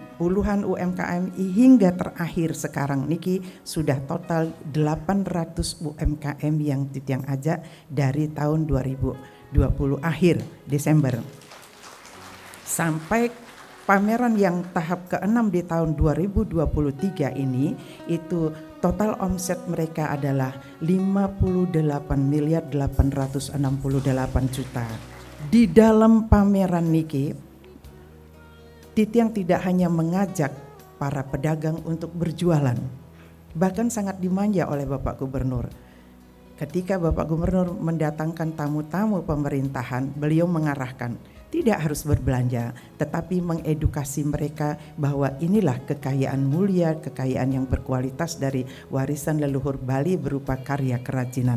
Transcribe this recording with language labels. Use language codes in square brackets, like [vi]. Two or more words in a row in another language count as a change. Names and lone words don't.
[id] Puluhan UMKM hingga terakhir sekarang niki sudah total 800 UMKM yang Titiang ajak dari tahun 2020 akhir Desember sampai pameran yang tahap ke-6 di tahun 2023 ini itu total omset mereka adalah 58.868 juta. Di dalam pameran niki Titiang tidak hanya mengajak para pedagang untuk berjualan, bahkan sangat dimanja oleh Bapak Gubernur. Ketika Bapak Gubernur mendatangkan tamu-tamu pemerintahan, beliau mengarahkan tidak harus berbelanja, tetapi mengedukasi mereka bahwa inilah kekayaan mulia, kekayaan yang berkualitas dari warisan leluhur Bali berupa karya kerajinan.